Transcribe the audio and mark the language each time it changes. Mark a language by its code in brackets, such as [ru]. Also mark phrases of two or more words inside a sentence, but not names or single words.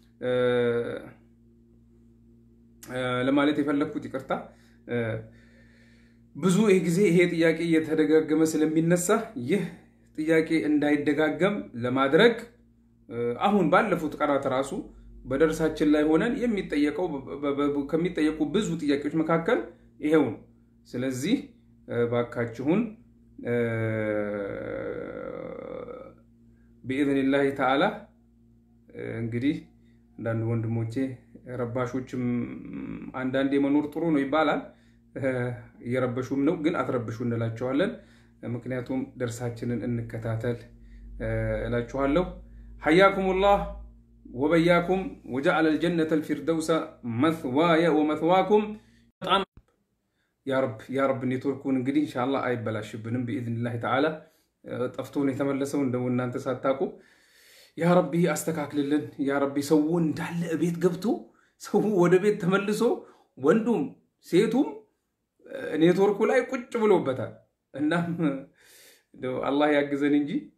[am] ለማለት የፈለኩት ይቅርታ ብዙ ጊዜ ይሄ ጥያቄ እየተደጋገመ ስለሚነሳ ይህ ጥያቄ እንዳይደጋገም ለማድረግ አሁን ባለፉት ቀናት ራሱ በደርሳችን ላይ ሆነን ከሚጠየቁ ብዙ ጥያቄዎች መካከል ይሄው ነው ስለዚህ ባካችሁን [ar] بإذن تعالى [am] እንግዲህ አንዳንድ ወንድሞቼ ረባሾችም አንዳንዴ መኖር ጥሩ ነው ይባላል የረበሹም ነው ግን አትረብሹ እንላቸዋለን ምክንያቱም ደርሳችንን እንከታተል እላችኋለሁ [ar] حياكم الله وبياكم وجعل الجنة الفردوس مثواي ومثواكم يا رب [am] ኔትወርኩን እንግዲህ ኢንሻአላህ አይበላሽብንም [ar] باذنillah تعالى [am] ጠፍቶን የተመለሰው እንደውና አንተ ሳታቁ [ar] يا ربي [am] አስተካክልልን [ar] يا ربي [am] ሰው እንዳለ ቤት ገብቶ ሰው ወደ ቤት ተመልሶ ወንዱም ሴቱም ኔትወርኩ ላይ ቁጭ ብሎበታል እና ደው አላህ ያግዘን እንጂ